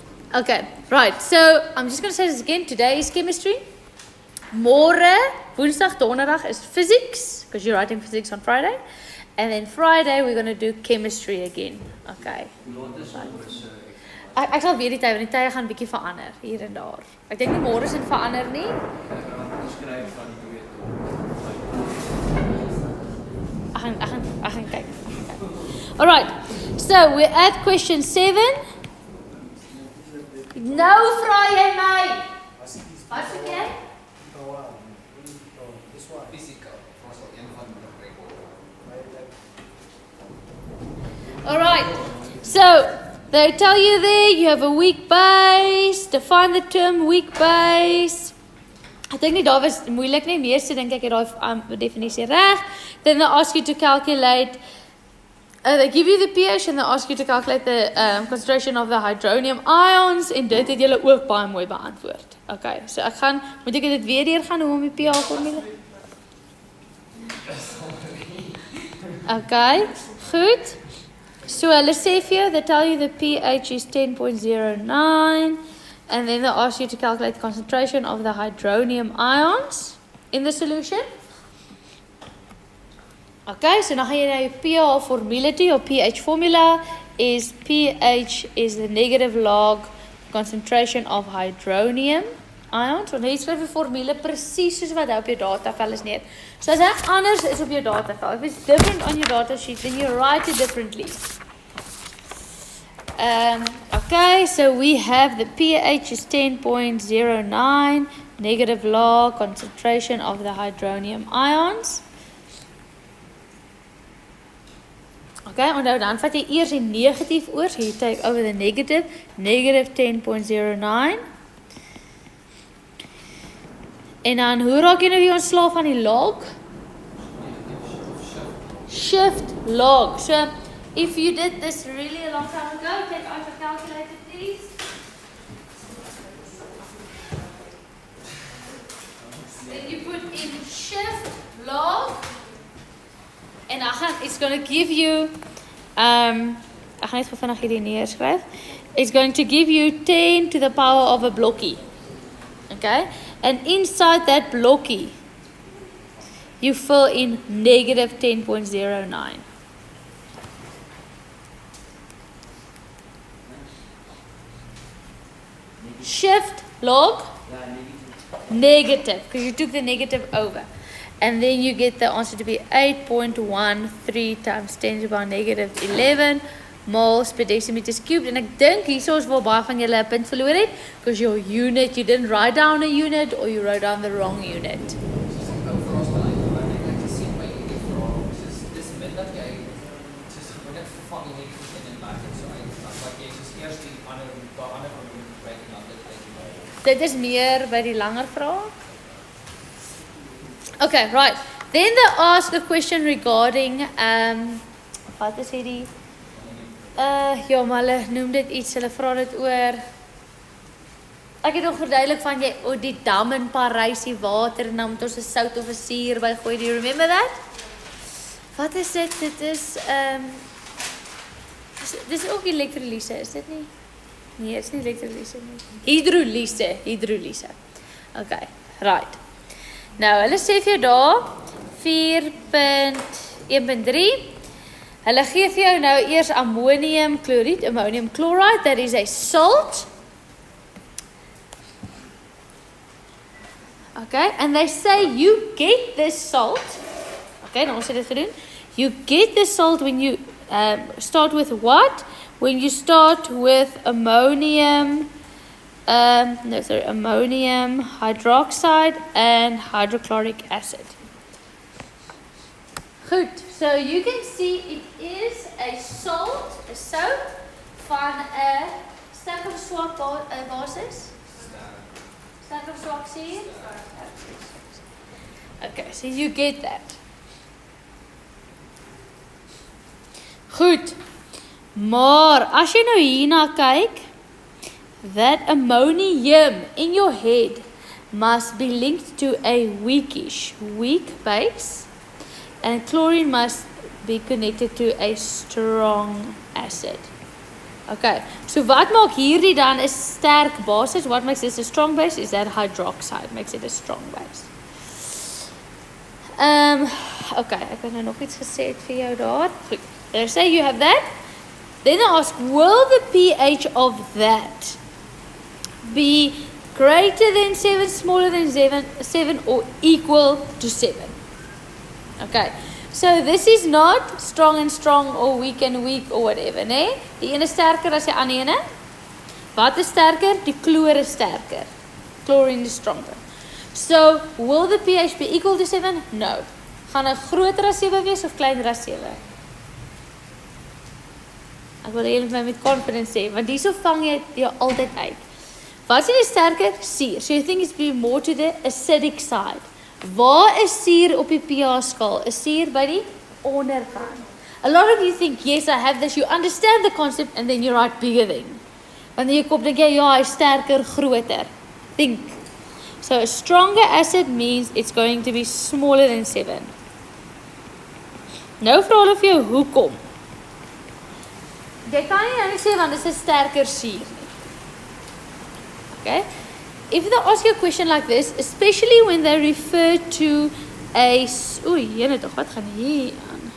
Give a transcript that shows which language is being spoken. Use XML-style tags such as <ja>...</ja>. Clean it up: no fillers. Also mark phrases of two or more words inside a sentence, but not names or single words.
<en>Okay, right. So I'm just going to say this again. Today is chemistry.</en> <af>Môre, Woensdag, Donderdag</af> <en>is physics, because you're writing physics on Friday. And then Friday we're going to do chemistry again. Okay.</en> <af>Ek sal weer die tyd, want die tye gaan bietjie verander hier en daar. Ek dink nie môre s'n verander nie. Ek gaan kyk.</af> <en>Alright. So we're at question 7.</en> <af>Nou vra jy my. Wat sê jy?</af> <en>Alright. So they tell you there you have a weak base. Define the term weak base.</en> <af>Ek dink nie daar was moeilik nie. Meeste dink ek het daai definisie reg.</af> <en>Then they ask you to calculate they give you the pH and they ask you to calculate the concentration of the hydronium ions</en> <af>en dit het julle ook baie mooi beantwoord. Okay, so moet ek dit weer deur gaan hoe om die pH formule? Okay, goed. So hulle sê vir jou,</af> <en>they tell you the pH is 10.09 and then they ask you to calculate the concentration of the hydronium ions in the solution.</en> <af>Okay, so dan gaan jy na jou pH formule toe.</af> <en>Your pH formula is pH is the negative log concentration of hydronium ions.</en> <af>Want jy skryf die formule presies soos wat op jou datavel is neer. So as dit anders is op jou datavel,</af> <en>if it's different on your data sheet, then you write it differently. Okay, so we have the pH is 10.09, negative log concentration of the hydronium ions.</en> <af>Okay, onthou dan vat jy eers die negatief oor,</af> <en>so you take over the negative 10.09.</en> <af>En dan, hoe raak jy nou weer ontslaaf van die log?</af> <en>Shift log. So, if you did this really a long time ago, take out your calculator, please. Then you put in shift log. En it's going to give you,</en> <af>ek gaan net vinnig hierdie neerskryf.</af> <en>It's going to give you 10 to the power of a blokkie. Okay? And inside that blokkie, you fill in negative 10.09. Shift log negative, because you took the negative over. And then you get the answer to be 8.13 times 10 to the power negative 11 moles per decimeters cubed.</en> <af>And ek dink hierso is waar baie van julle 'n punt verloor het,</af> <en>because your unit, you didn't write down a unit or you wrote down the wrong unit.</en> <af>Dit is meer by die langer vrae.</af> <en>Okay, right. Then they ask a question regarding</en> <af>wat is hierdie? Ja, maar hulle noem dit iets, hulle vra dit oor. Ek het nog verduidelik van jy die dam in Parys, die water en dan moet ons 'n sout of 'n suur by gooi.</af> <en>Do you remember that?</en> <af>Wat is dit? Dit is dis ook elektrolyse, is dit nie? Nee, dit is nie elektrolyse nie. Hidrolyse. Okay, right. Nou, hulle sê vir jou daar 4.1.3. Hulle gee vir jou nou eers ammonium chloride, ammonium chloride,</af> <en>that is a salt. Okay, and they say you get this salt.</en> <af>Okay, nou ons het dit gedoen.</af> <en>You get this salt when you start with what? When you start with ammonium ammonium hydroxide and hydrochloric acid.</en> <af>Goed,</af> <en>so you can see it is a</en> <af>sout van 'n sterk of swak basis. Sterk of swak suur?</af> <en>Okay, so you get that.</en> <af>Goed. Maar as jy nou hierna kyk,</af> <en>that ammonium in your head must be linked to a weak base, and chlorine must be connected to a strong acid.</en> <af>Okay, so wat maak hierdie dan 'n sterk basis?</af> <en>What makes this a strong base? Is that hydroxide makes it a strong base.</en> <af>Okay, ek het nou nog iets gesê vir jou daar. Goed.</af> <en>They say you have that. Then they ask, will the pH of that be greater than 7, smaller than 7 or equal to 7? Okay. So this is not strong and strong or weak and weak or whatever,</en> <af>nee? Die ene is sterker as die ander ene. Wat is sterker? Die chloor is sterker.</af> <en>Chlorine is stronger. So, will the pH be equal to 7? No.</en> <af>Gaan hy groter as 7 wees of kleiner as 7? Ek wil hier met confidence sê, want hierso vang jy jou altyd uit. Wat is die sterker? Suur.</af> <en>So you think it's be more to the acidic side.</en> <af>Waar is suur op die pH skaal? Is suur by die onderkant.</af> <en>A lot of you think, yes, I have this. You understand the concept and then you write bigger than.</en> <af>Wanneer jy kop dink jy, ja, hy is sterker, groter.</af> <en>Think. So a stronger acid means it's going to be smaller than 7.</en> <af>Nou vra hulle vir jou, hoekom? Jy kan nie sê, want dit is 'n sterker suur nie.</af> <en>Okay? If they ask you a question like this, especially when they refer to a...</en> <af>Oei, jene toch, wat gaan hier aan?</af>